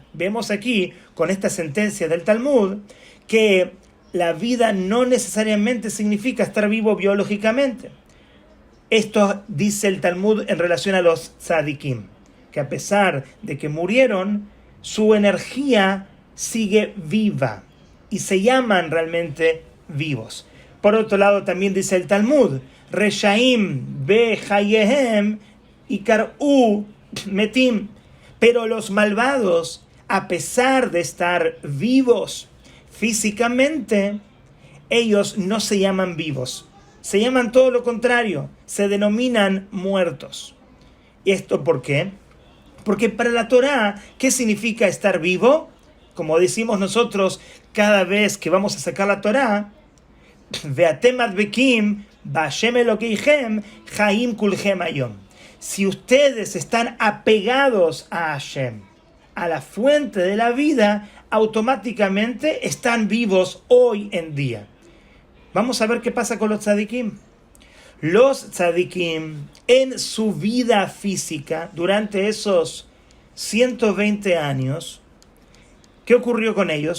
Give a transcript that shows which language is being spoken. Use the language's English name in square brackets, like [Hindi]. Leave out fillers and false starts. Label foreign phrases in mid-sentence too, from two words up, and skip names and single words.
[Spanish] Vemos aquí, con esta sentencia del Talmud, que la vida no necesariamente significa estar vivo biológicamente. Esto dice el Talmud en relación a los tzadikim, que a pesar de que murieron, su energía sigue viva y se llaman realmente vivos. Por otro lado, también dice el Talmud, [Hebrew] רשעים בחייהם נקראו מתים. [Spanish] Pero los malvados, a pesar de estar vivos físicamente, ellos no se llaman vivos. Se llaman todo lo contrario, se denominan muertos. ¿Y esto por qué? Porque para la Torá, ¿qué significa estar vivo? Como decimos nosotros cada vez que vamos a sacar la Torá, [Hebrew] ואתם הדבקים בה' אלוקיכם חיים כולכם היום. [Spanish] Si ustedes están apegados a Hashem, a la fuente de la vida, automáticamente están vivos hoy en día. Vamos a ver qué pasa con los tzadikim. Los tzadikim, en su vida física, durante esos 120 años, ¿qué ocurrió con ellos?